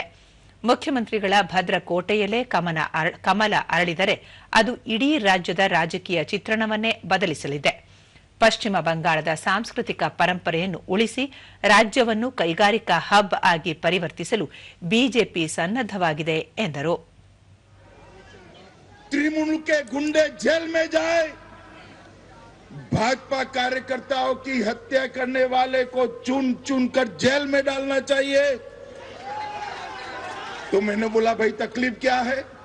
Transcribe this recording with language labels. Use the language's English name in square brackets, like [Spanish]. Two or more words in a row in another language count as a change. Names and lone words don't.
[Kannada] ಮುಖ್ಯಮಂತ್ರಿಗಳ ಭದ್ರಕೋಟೆಯಲ್ಲೇ ಕಮಲ ಅರಳಿದರೆ ಅದು ಇಡೀ ರಾಜ್ಯದ ರಾಜಕೀಯ ಚಿತ್ರಣವನ್ನೇ ಬದಲಿಸಲಿದೆ. ಪಶ್ಚಿಮ ಬಂಗಾಳದ ಸಾಂಸ್ಕೃತಿಕ ಪರಂಪರೆಯನ್ನು ಉಳಿಸಿ ರಾಜ್ಯವನ್ನು ಕೈಗಾರಿಕಾ ಹಬ್ ಆಗಿ ಪರಿವರ್ತಿಸಲು ಬಿಜೆಪಿ ಸನ್ನದ್ಧವಾಗಿದೆ ಎಂದರು. [Hindi] तृणमूल के गुंडे जेल में जाए, भाजपा कार्यकर्ताओं की हत्या करने वाले को चुन चुन कर जेल में डालना चाहिए. तो मैंने बोला, भाई तकलीफ क्या है?